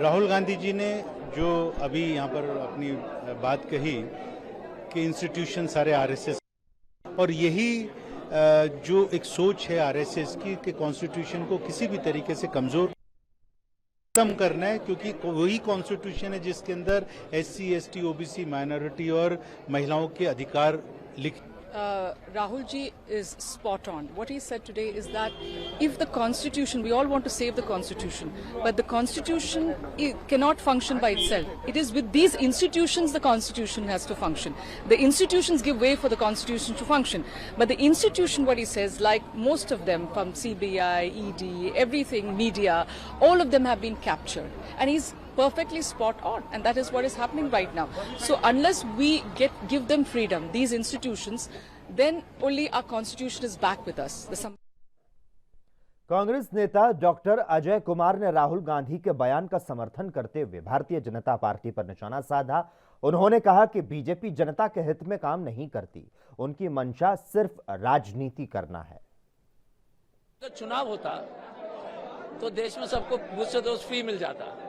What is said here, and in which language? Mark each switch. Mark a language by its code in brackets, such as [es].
[hi] राहुल गांधी जी ने जो अभी यहाँ पर अपनी बात कही कि इंस्टीट्यूशन सारे आरएसएस, और यही जो एक सोच है आरएसएस की कि कॉन्स्टिट्यूशन को किसी भी तरीके से कमजोर खत्म करना है, क्योंकि वही कॉन्स्टिट्यूशन है जिसके अंदर एससी, एसटी, ओबीसी, माइनॉरिटी और महिलाओं के अधिकार लिख। [en] Rahul ji is spot on. What he said today is that if the Constitution, we all want to save the Constitution, but the Constitution cannot function by itself. It is with these institutions the Constitution has to function. The institutions give way for the Constitution to function. But the institution, what he says, like most of them, from CBI, ED, everything, media, all of them have been captured. And he's perfectly spot on, and that is what is happening right now. So unless we give them freedom, these institutions, then only our constitution is back with us. [hi] Congress नेता doctor Ajay Kumar ने राहुल गांधी के बयान का समर्थन करते हुए Bharatiya Janata party पर निशाना साधा। उन्होंने कहा कि बीजेपी जनता के हित में काम नहीं करती, उनकी मंशा सिर्फ राजनीति करना है। तो चुनाव होता तो देश में सबको बूथ से डोज फ्री मिल जाता।